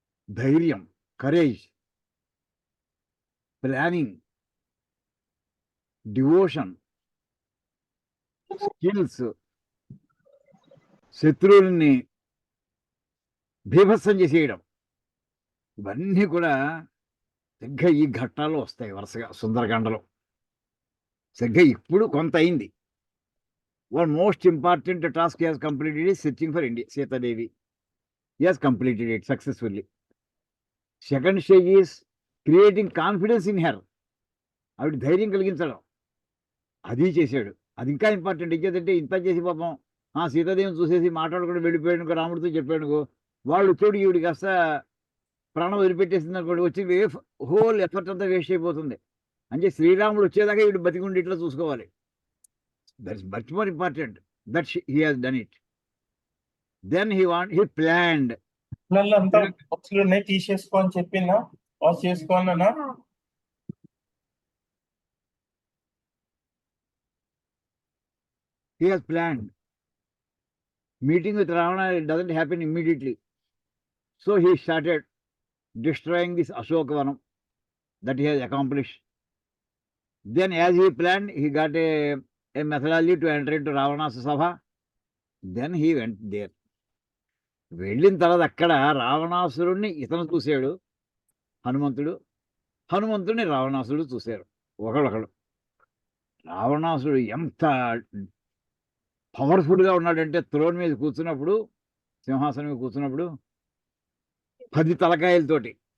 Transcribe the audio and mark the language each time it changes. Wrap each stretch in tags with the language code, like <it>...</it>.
<te>ధైర్యం, courage, planning, devotion, skills, శత్రువుల్ని భీభత్సం చేసేయడం, ఇవన్నీ కూడా సరిగ్గా ఈ ఘట్టాల్లో వస్తాయి వరుసగా సుందరకాండలో. సరిగ్గా ఇప్పుడు కొంత అయింది.</te> <en>One most important task he has completed is searching for India, Sitadevi. He has completed it successfully. Second stage is creating confidence in her.</en> <te>ఆవిడ ధైర్యం కలిగించడం, అది చేశాడు. అది ఇంకా ఇంపార్టెంట్. ఇంకేదంటే ఇంత చేసి పాపం సీతాదేవిని చూసేసి మాట్లాడుకుంటూ వెళ్ళిపోయాడు, రాముడితో చెప్పాడు, వాళ్ళు చోటు ఈవిడి కాస్త ప్రాణం వదిలిపెట్టేసింది అనుకోండి, వచ్చి హోల్ ఎఫర్ట్ అంతా వేస్ట్ అయిపోతుంది. అంటే శ్రీరాముడు వచ్చేదాకా ఈవిడ బతికుండి ఇట్లా చూసుకోవాలి.</te> <en>That is much more important that he has done it. Then he planned.</en> <te>అంతా బాక్సులు తీసేసుకోని చెప్పినా wash చేసుకోనా?</te> <en>He has planned. Meeting with Ravana, it doesn't happen immediately. So he started destroying this Ashokavanam that he has accomplished. Then as he planned, he got a methodology to enter into Ravana's Sabha. Then he went there.</en> <te>వెళ్ళిన తర్వాత అక్కడ రావణాసురుణ్ణి ఇతను చూశాడు హనుమంతుడు, హనుమంతుడిని రావణాసురుడు చూశారు ఒకళ్ళు. రావణాసురుడు ఎంత పవర్ఫుల్గా ఉన్నాడంటే, త్రోన్ మీద కూర్చున్నప్పుడు, సింహాసనం మీద కూర్చున్నప్పుడు 10 తలకాయలతోటి</te>